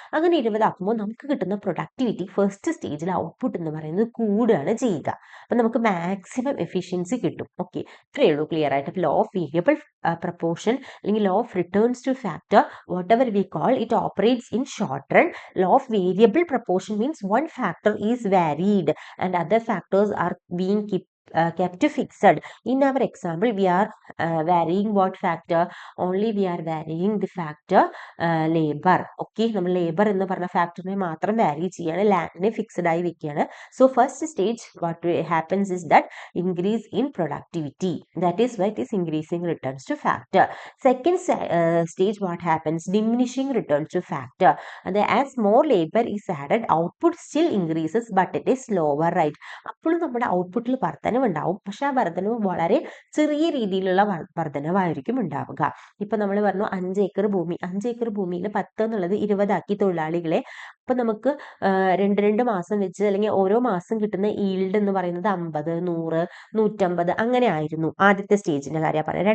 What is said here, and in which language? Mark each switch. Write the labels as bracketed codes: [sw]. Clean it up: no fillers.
[ml] അങ്ങനെ 20 ആക്കുമ്പോൾ നമുക്ക് കിട്ടുന്ന പ്രൊഡക്ടിവിറ്റി ഫസ്റ്റ് സ്റ്റേജിൽ ഔട്ട്പുട്ട് എന്ന് പറയുന്നത് കൂടുകയാണ് ചെയ്യുക. അപ്പം നമുക്ക് മാക്സിമം എഫിഷ്യൻസി കിട്ടും. ഓക്കെ, ഇത്രയേ ഉള്ളൂ ക്ലിയർ ആയിട്ട്. [en] law of variable proportion [ml] അല്ലെങ്കിൽ [en] Law of returns to factor, whatever we call it, operates in short run. Law of variable proportion means one factor is varied and other factors are being kept fixed. In our example, we are varying what factor? Only we are varying the factor labor. [ml] Okay, നമ്മൾ labour എന്ന് പറഞ്ഞ ഫാക്ടറിനെ മാത്രം വാരി ചെയ്യാണ്, ലാൻഡിനെ fixed ആയി വെക്കുകയാണ്. [en] So first stage what happens is that increase in productivity. That is why it is increasing returns to factor. Second stage what happens? Diminishing returns to factor. And as more labor is added, output still increases but it is slower, right? [ml] അപ്പോൾ നമ്മുടെ ഔട്ട്പുട്ടിൽ വർധനവുണ്ടാവും, പക്ഷെ ആ വർധനവ് വളരെ ചെറിയ രീതിയിലുള്ള വർധനവായിരിക്കും ഉണ്ടാവുക. ഇപ്പൊ നമ്മൾ പറഞ്ഞു 5 ഏക്കർ ഭൂമി, 5 ഏക്കർ ഭൂമിയിൽ 10 എന്നുള്ളത് 20 ആക്കി തൊഴിലാളികളെ. അപ്പൊ നമുക്ക് 2 മാസം വെച്ച് അല്ലെങ്കിൽ ഓരോ മാസം കിട്ടുന്ന ഈൽഡ് എന്ന് പറയുന്നത് 50, 100, 150 അങ്ങനെ ആയിരുന്നു ആദ്യത്തെ സ്റ്റേജിന്റെ കാര്യം പറയാം.